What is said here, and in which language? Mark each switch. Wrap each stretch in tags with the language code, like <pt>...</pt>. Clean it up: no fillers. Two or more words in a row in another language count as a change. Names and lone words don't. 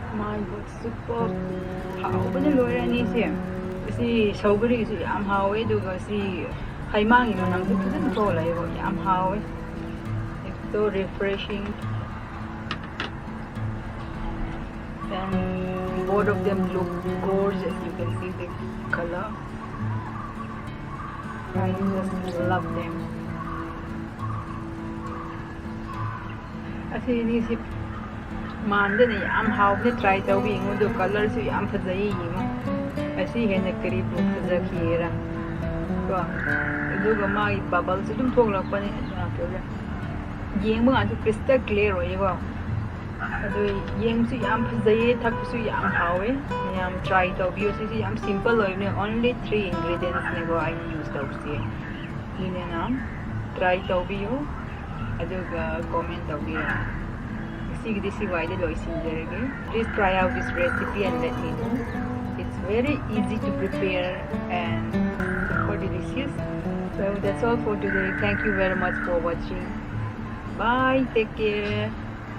<en>my god, super</en> <mni>하오ꯕꯅ ꯂꯣꯏꯔꯦ ꯑꯅꯤꯁꯦ ꯁꯤ ꯁꯧꯒ꯭ꯔꯤꯁꯨ ꯌꯥꯝ ꯍꯥꯎꯋꯦ ꯑꯗꯨꯒ ꯁꯤ ꯍꯩꯃꯥꯡꯒꯤ ꯃꯅꯝꯁꯨ ꯐꯖꯅ ꯊꯣꯛꯂꯛꯑꯦꯕ ꯌꯥꯝ ꯍꯥꯎꯋꯦ.</mni> <en>It's so refreshing and both of them look gorgeous. You can see the color. I just love them.</en> <mni>ꯑꯁꯤꯅꯤ ꯁꯤ ꯃꯥꯟꯗꯅ ꯌꯥꯝ ꯍꯥꯎꯕꯅ ꯇ꯭ꯔꯥꯏ ꯇꯧꯕ ꯌꯦꯡꯉꯨ ꯑꯗꯨ ꯀꯂꯔꯁꯨ ꯌꯥꯝ ꯐꯖꯩ ꯌꯦꯡꯉꯨ ꯑꯁꯤ ꯍꯦꯟꯅ ꯀꯔꯤꯕꯨ ꯐꯖꯈꯤꯒꯦꯔꯥ ꯀꯣ ꯑꯗꯨꯒ ꯃꯥꯒꯤ ꯕꯕꯜꯁꯨ ꯑꯗꯨꯝ ꯊꯣꯛꯂꯛꯄꯅꯦ ꯌꯦꯡꯕ ꯀꯥꯟꯁꯨ</mni> <en>crystal clear</en> <mni>ꯑꯣꯏꯌꯦꯀꯣ ꯑꯗꯨ ꯌꯦꯡꯕꯁꯨ ꯌꯥꯝ ꯐꯖꯩꯌꯦ ꯊꯛꯄꯁꯨ ꯌꯥꯝ ꯍꯥꯎꯋꯦ ꯃꯌꯥꯝ ꯇ꯭ꯔꯥꯏ ꯇꯧꯕꯤꯌꯨ ꯁꯤꯁꯤ ꯌꯥꯝ ꯁꯤꯝꯄꯜ ꯑꯣꯏꯕꯅꯦ</mni> <en>only 3 ingredients</en> <mni>ꯅꯦꯀꯣ ꯑꯩꯅ ꯌꯨꯁ ꯇꯧꯕꯁꯦ ꯁꯤꯅꯦꯅ ꯇ꯭ꯔꯥꯏ ꯇꯧꯕꯤꯌꯨ ꯑꯗꯨꯒ ꯀꯣꯃꯦꯟ ꯇꯧꯕꯤꯌꯨ ꯉꯁꯤꯒꯤꯗꯤ ꯁꯤꯋꯥꯏꯗ ꯂꯣꯏꯁꯤꯟꯖꯔꯒꯦ.</mni> <en>Please try out this recipe and let me know. It's very easy to prepare and super delicious. So that's all for today. Thank you very much for watching. Bye. Take care.</en>